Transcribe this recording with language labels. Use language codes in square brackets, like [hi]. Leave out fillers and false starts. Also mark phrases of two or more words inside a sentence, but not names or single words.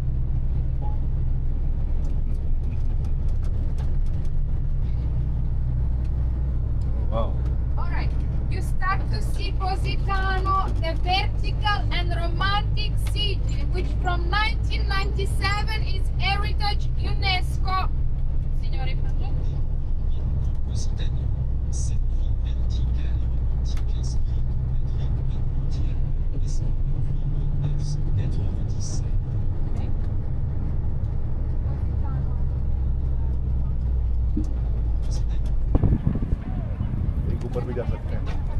[en] Wow. Alright, you start to see Positano, the vertical and romantic city, which from 1997 is Heritage UNESCO. Signore, Positano, [fr] cette ville verticale et romantique inscrite au patrimoine mondial UNESCO depuis 1997. [hi] एक ऊपर भी जा सकते हैं.